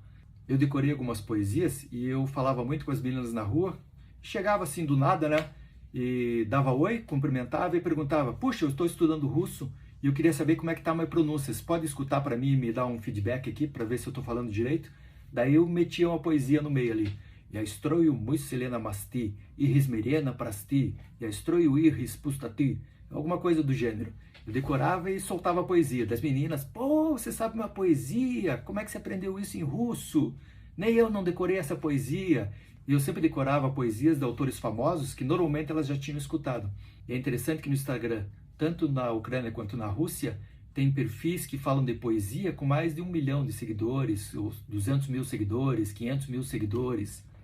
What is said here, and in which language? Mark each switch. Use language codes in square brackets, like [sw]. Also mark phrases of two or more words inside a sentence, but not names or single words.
[pt] Eu decorei algumas poesias e eu falava muito com as meninas na rua, chegava assim do nada, né, e dava oi, cumprimentava e perguntava: "Puxa, eu estou estudando russo e eu queria saber como é que está a minha pronúncia, você pode escutar para mim e me dar um feedback aqui para ver se eu estou falando direito?" Daí eu metia uma poesia no meio ali. [ru] "Я строю мысли на мосты, и измерена прости, я строю их из пустоты", [pt] alguma coisa do gênero. Eu decorava e soltava a poesia das meninas. "Pô, você sabe uma poesia? Como é que você aprendeu isso em russo? Nem eu não decorei essa poesia." E eu sempre decorava poesias de autores famosos que normalmente elas já tinham escutado. E é interessante que no Instagram, tanto na Ucrânia quanto na Rússia, tem perfis que falam de poesia com mais de 1 milhão de seguidores, ou 200 mil seguidores, 500 mil seguidores.